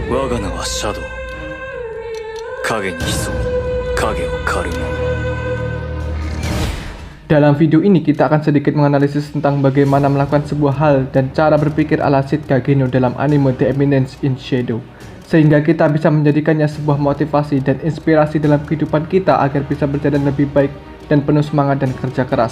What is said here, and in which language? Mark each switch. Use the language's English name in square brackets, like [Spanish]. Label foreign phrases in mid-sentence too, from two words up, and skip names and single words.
[Japanese] 我が名はシャドウ。影に潜み影を狩る者。 [Indonesian] Dalam video ini kita akan sedikit menganalisis tentang bagaimana melakukan sebuah hal dan cara berpikir ala Sid Kageno dalam anime The Eminence in Shadow, sehingga kita bisa menjadikannya sebuah motivasi dan inspirasi dalam kehidupan kita agar bisa berjalan lebih baik dan penuh semangat dan kerja keras.